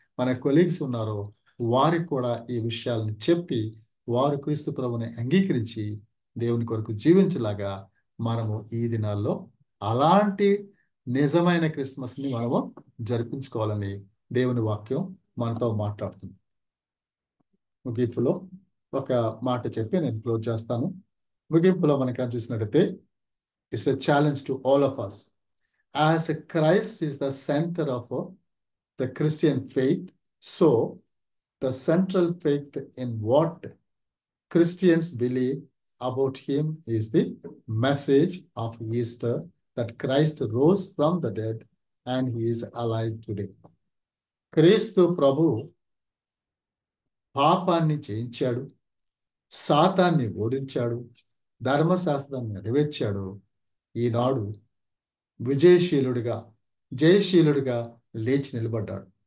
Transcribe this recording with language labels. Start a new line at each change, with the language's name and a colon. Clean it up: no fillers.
Telugu: మన కొలీగ్స్ ఉన్నారో వారికి కూడా ఈ విషయాలను చెప్పి వారు క్రీస్తు ప్రభుని అంగీకరించి దేవుని కొరకు జీవించేలాగా మనము ఈ దినాల్లో అలాంటి నిజమైన క్రిస్మస్ని మనము జరిపించుకోవాలని దేవుని వాక్యం మనతో మాట్లాడుతుంది. ముగింపులో ఒక మాట చెప్పి నేను క్లోజ్ చేస్తాను. ముగింపులో మనకి చూసినట్టయితే
English: It's a challenge to all of us. As Christ is the center of the Christian faith, so the central faith in what Christians believe about him is the message of Easter, that Christ rose from the dead and he is alive today.
Telugu: క్రీస్తు ప్రభు పాపాన్ని జయించాడు, సాతాన్ని ఓడించాడు, ధర్మశాస్త్రాన్ని నెరవేర్చాడు. ఈనాడు విజయశీలుడిగా, జయశీలుడిగా లేచి నిలబడ్డాడు.